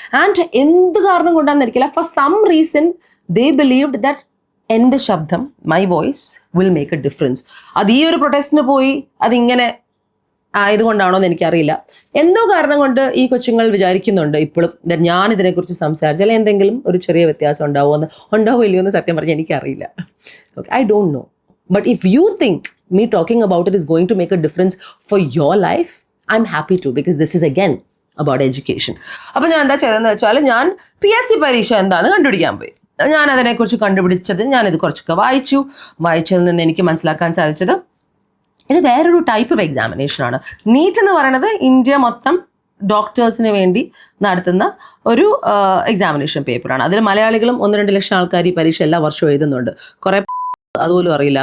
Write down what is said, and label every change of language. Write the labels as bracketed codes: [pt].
[en] and [ml] എന്ത് കാരണം കൊണ്ടാണെന്നിരിക്കില്ല, [en] for some reason they believed that [ml] എൻ്റെ ശബ്ദം, [en] My voice will make a difference. [ml] അത് ഈ ഒരു പ്രൊട്ടസ്റ്റിന് പോയി അതിങ്ങനെ ആയതുകൊണ്ടാണോ എന്ന് എനിക്കറിയില്ല. എന്തോ കാരണം കൊണ്ട് ഈ കൊച്ചുങ്ങൾ വിചാരിക്കുന്നുണ്ട് ഇപ്പോഴും ഞാൻ ഇതിനെക്കുറിച്ച് സംസാരിച്ചാൽ എന്തെങ്കിലും ഒരു ചെറിയ വ്യത്യാസം ഉണ്ടാവോ ഇല്ലയോ എന്ന് സത്യം പറഞ്ഞാൽ എനിക്കറിയില്ല. [en] Okay, I don't know. But if you think me talking about it is going to make a difference for your life, I'm happy to, because this is again about education. [ml] അപ്പോൾ ഞാൻ എന്താ ചെയ്തതെന്ന് വെച്ചാൽ, ഞാൻ PSC പരീക്ഷ എന്താണെന്ന് കണ്ടുപിടിക്കാൻ പോയി. ഞാൻ അതിനെക്കുറിച്ച് കണ്ടുപിടിച്ചത്, ഞാനിത് കുറച്ചൊക്കെ വായിച്ചതിൽ നിന്ന് എനിക്ക് മനസ്സിലാക്കാൻ സാധിച്ചത്, ഇത് വേറൊരു ടൈപ്പ് ഓഫ് എക്സാമിനേഷനാണ്. നീറ്റ് എന്ന് പറയുന്നത് ഇന്ത്യ മൊത്തം ഡോക്ടേഴ്സിന് വേണ്ടി നടത്തുന്ന ഒരു എക്സാമിനേഷൻ പേപ്പറാണ്. അതിൽ മലയാളികളും 1-2 ലക്ഷം ആൾക്കാർ ഈ പരീക്ഷ എല്ലാ വർഷവും എഴുതുന്നുണ്ട്. കുറേ അതുപോലും അറിയില്ല.